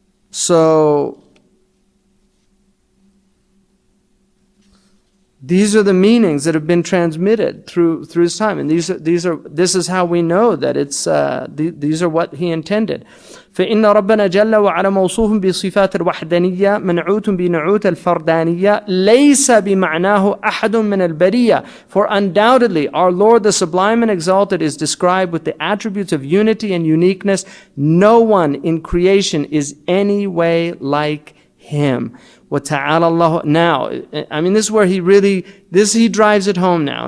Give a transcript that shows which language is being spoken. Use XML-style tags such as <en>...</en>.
<en>So these are the meanings that have been transmitted through his time, and this is how we know that these are what he intended.</en> <ar>فإن ربنا جل وعلا موصوف بصفات الوحدانية منعوت بنعوت الفردانية ليس بمعناه أحد من البرية.</ar> <en>For undoubtedly our Lord the Sublime and Exalted is described with the attributes of unity and uniqueness. No one in creation is any way like Him.</en> <ar>وَتَعَالَى اللَّهُ.</ar> <en>Now, I mean, this is where he drives it home now.</en>